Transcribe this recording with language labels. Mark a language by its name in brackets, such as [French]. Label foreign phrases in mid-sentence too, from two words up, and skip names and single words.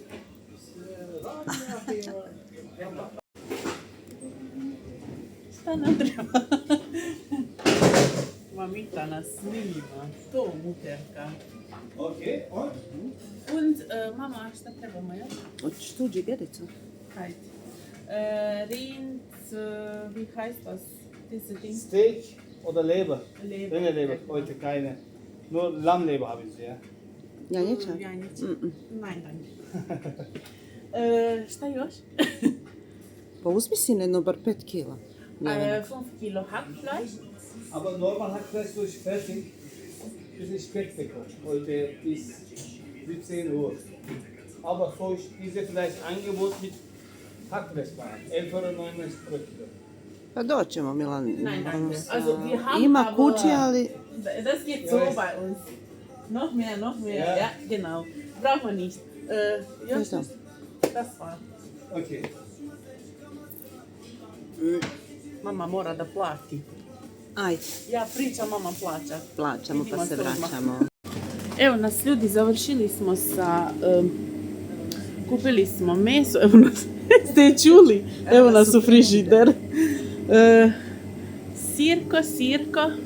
[Serbian] Šta nam treba? Mamita nas snima. To muterka. Und, Mama, šta trebamo još? Hoćeš tu džigericu? Hajde. [German] Rind, wie heißt das? Diese Ding? Steak oder Leber? Leber. Rinderleber, heute keine. Nur Lammleber habe ich ja. [Serbian] Janjića? [German] Janjića. Nein, danke. [Serbian] Šta još? Pa uzmi si jedno bar 5 kila. [German] 5 Kilo Hackfleisch. Aber normal Hackfleisch durch fertig. Bisschen Speck bekommen. Heute bis 17 Uhr. Aber so ist diese vielleicht Angebot mit Hackfleischbar. 11,99 pro Kilo. [Serbian] Pa doćemo, Milan. [German] Nein, danke. Also, wir haben [Serbian] Ima [German] aber- [Serbian] kući, ali... [German] Das geht so bei uns. Noch mehr. Ja. Ja, genau. Brauchen wir nicht. [Serbian] Još To je to. [German] das war. [Serbian] Okay. Mama mora da plati. Ajde, Ja pričam, mama plaća. plaćamo pa se Vidimo se odmah. vraćamo. Evo nas ljudi, završili smo sa... kupili smo meso, evo nas, ste čuli? Evo nas u frižider. Sirko.